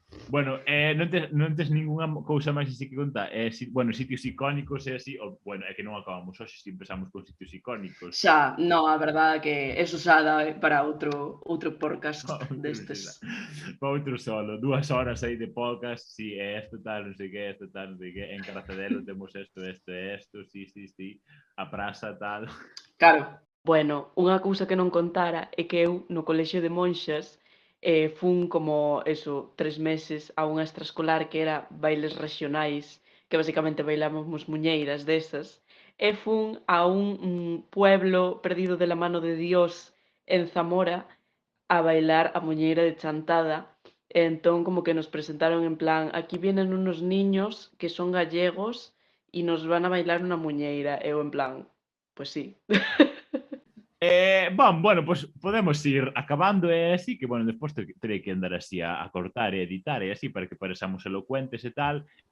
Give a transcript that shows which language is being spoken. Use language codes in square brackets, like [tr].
[gl] Bueno, non tes ningunha cousa máis así que contar? Bueno, sitios icónicos e así, bueno, é que non acabamos hoxe, se empezamos con sitios icónicos. Xa, non, a verdade que é usada para outro podcast destes. Para outro solo, 2 horas aí de podcast, sí, isto tal, non sei que, isto tal, non sei que, en Caracedelo temos isto, sí, a praza tal. Claro. Bueno, unha cousa que non contara é que eu no colexio de monxas fun como, 3 meses a unha extraescolar que era bailes regionais, que basicamente bailábamos muñeiras desas, e fun a [es] un pueblo perdido de la mano de Dios [gl] en Zamora a bailar a muñeira de Chantada. Entón, como que nos presentaron en plan, [es] aquí vienen unos niños que son gallegos y nos van a bailar una muñeira. [gl] Eu en plan, pues sí. Bueno, pues podemos ir acabando así, que bueno, despois terei que andar así a cortar e editar e así para que parecamos elocuentes e tal.